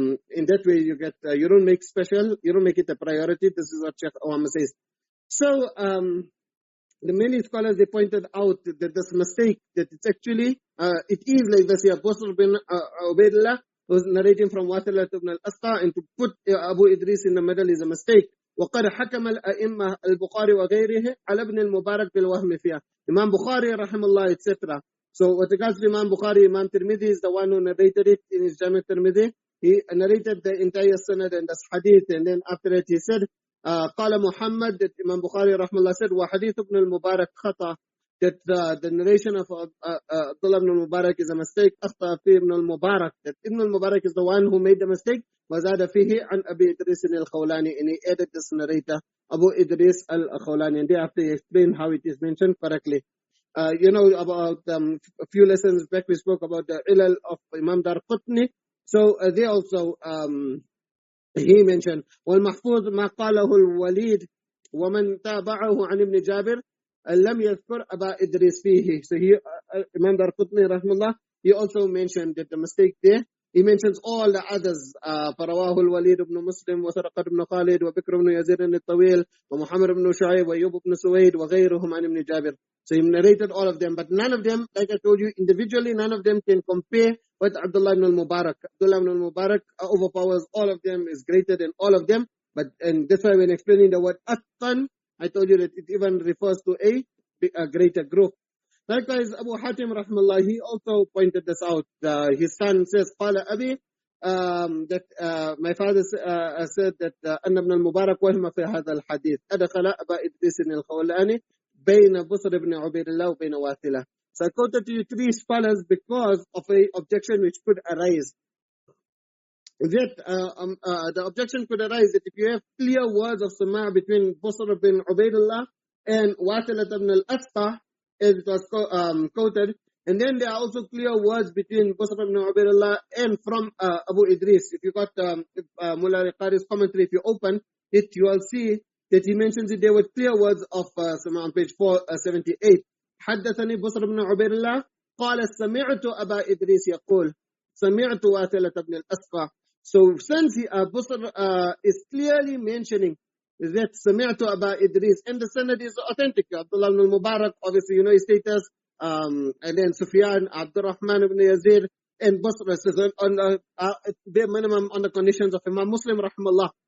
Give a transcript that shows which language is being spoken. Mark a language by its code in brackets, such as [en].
[en] In that way, you get, you don't make it a priority. This is what Sheikh Awama says. So, the many scholars, they pointed out that this mistake, that it's actually, it is like this here, Busr bin Ubaidullah was narrating from Wathilah ibn al-Asqa, and to put Abu Idris in the middle is a mistake. [ar] وقد حكم الأئمة البخاري وغيره على ابن المبارك بالوهم فيها. [en] Imam Bukhari rahimahullah, etc. So with regards to Imam Bukhari, Imam Tirmidhi is the one who narrated it in his Jami' Tirmidhi. He narrated the entire sanad and this hadith, and then after it he said, قال Muhammad, that Imam Bukhari rahimahullah said, [ar] وحديث ابن المبارك خطأ, [en] that the narration of Abdullah ibn al-Mubarak is a mistake. [ar] أخطأ فيه [en] ibn al-Mubarak, that Ibn al-Mubarak is the one who made the mistake. [ar] وزاد فيه عن أبي إدريس الخولاني, [en] and he added this narrator, Abu Idris al-Khawlani, and thereafter he explained how it is mentioned correctly. About a few lessons back, we spoke about the ilal of Imam Dar Qutni. So they also, he mentioned, [ar] وَالْمَحْفُوظ مَا قَالَهُ الْوَلِيدِ وَمَنْ تَابَعَهُ عَنِ ابْنِ جَابِرٍ لَمْ يَذْكُرْ أَبَا إِدْرِيسِ فِيهِ. [en] So he, Imam Dar Qutni rahimahullah, he also mentioned that the mistake there, he mentions all the others. [ar] فرواه الوليد بن مسلم وسرقة بن خالد وبكر بن يزيد الطويل ومحمد بن شعيب وأيوب بن سويد وغيرهم عن ابن جابر. [en] So he narrated all of them, but none of them, like I told you, individually, none of them can compare with Abdullah ibn al-Mubarak. Abdullah ibn al-Mubarak overpowers all of them, is greater than all of them. And that's why when explaining the word atqan, I told you that it even refers to a greater group. Likewise, Abu Hatim rahimahullah, he also pointed this out. His son says, [ar] قال أبي, [en] that my father said that [ar] أن ابن المبارك وهم في هذا الحديث أدخل أبا إدريس الخولاني بين بصر بن عبيد الله وبين واثلة. [en] So I quoted to you three scholars because of a objection which could arise. That the objection could arise that if you have clear words of Sama' between Busr bin Ubaidullah and Wathilah ibn al-Asqa, as it was quoted, and then there are also clear words between Busr ibn Ubaidullah and from Abu Idris. If you got Mullah al-Qari's commentary, if you open it, you will see that he mentions it there with clear words of Sama' on page 478. [ar] حدثني بصر بن عبيد الله قال سمعت أبا إدريس يقول سمعت واثلة بن الأسقى. [en] So since Busr is clearly mentioning that [ar] سمعت أبا إدريس, [en] and the sanad is authentic. Abdullah ibn al-Mubarak, obviously you know his status, and then Sufyan, Abdurrahman ibn Yazid, and Busr on the bare minimum on the conditions of Imam Muslim rahimahullah.